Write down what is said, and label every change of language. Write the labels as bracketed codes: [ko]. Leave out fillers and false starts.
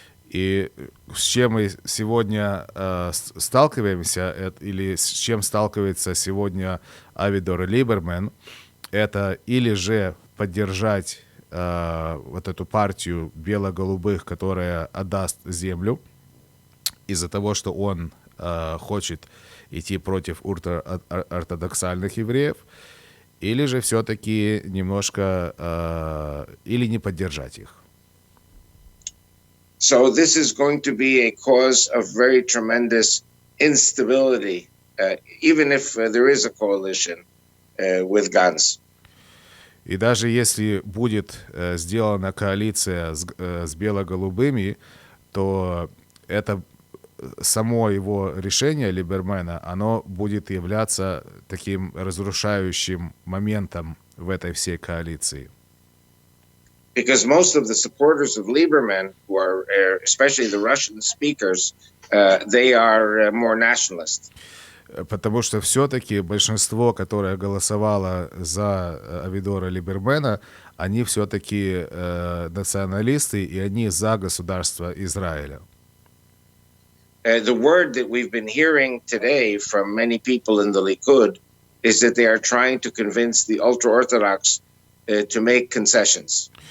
[ru] И с чем мы сегодня сталкиваемся, или с чем сталкивается сегодня Авидор Либерман, это или же поддержать вот эту партию бело-голубых, которая отдаст землю, из-за того, что он хочет идти против ортодоксальных евреев, или же все-таки немножко, или не поддержать их. [en] So this is going to be a cause of very tremendous instability, even if there is a coalition with Gantz. [ru] И даже если будет сделана коалиция с бело-голубыми, то это само его решение Либермана, оно будет являться таким разрушающим моментом в этой всей коалиции. [en] Because most of the supporters of Lieberman, who are especially the Russian speakers, they are more nationalist. [ru] Потому что все-таки большинство, которое голосовало за Авидора Либермана, они все-таки националисты, и они за государство Израиля. [en] The word that we've been hearing today from many people in the Likud is that they are trying to convince the ultra-Orthodox to make concessions.